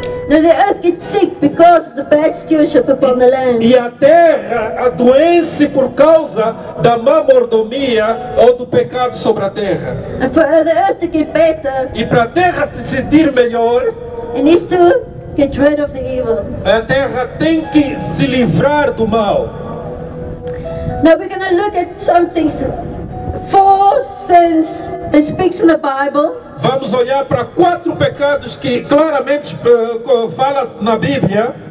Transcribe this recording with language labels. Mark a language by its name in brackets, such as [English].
[English] Now the earth gets sick because of the bad stewardship upon the land. [Portuguese] E a terra adoece por causa da má mordomia ou do pecado sobre a terra. [English] And for the earth to get better, [Portuguese] E para a terra se sentir melhor, [English] it needs to get rid of the evil. [Portuguese] a terra tem que se livrar do mal. [English] Now we're going to look at some things, 4 sins that speaks in the Bible. [Portuguese] Vamos olhar para 4 pecados que claramente fala na Bíblia,